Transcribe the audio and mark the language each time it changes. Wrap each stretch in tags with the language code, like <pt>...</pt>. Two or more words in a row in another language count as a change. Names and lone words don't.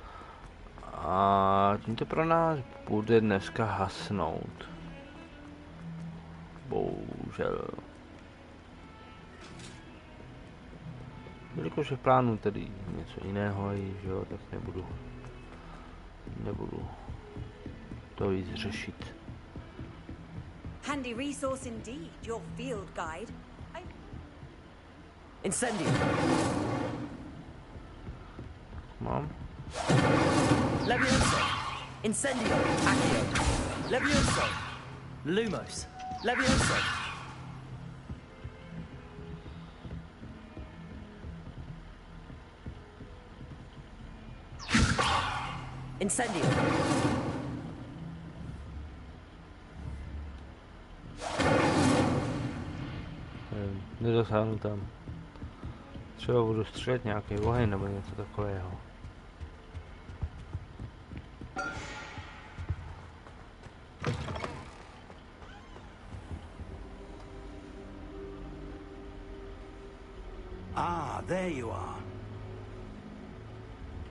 <cs>A tím to pro nás bude dneska hasnout. Bohužel. Jelikož je v plánu tedy něco jiného, že jo, tak nebudu to víc řešit.</cs> <en>Handy resource indeed, your field guide. Incendio. Mom. Levioso. Incendio. Accio. Levioso. Lumos. Levioso. Incendio.</en> <cs>Nedosáhnu tam. Třeba budu střelit nějaký oheň nebo něco takového.</cs> <en>Ah, there you are.</en>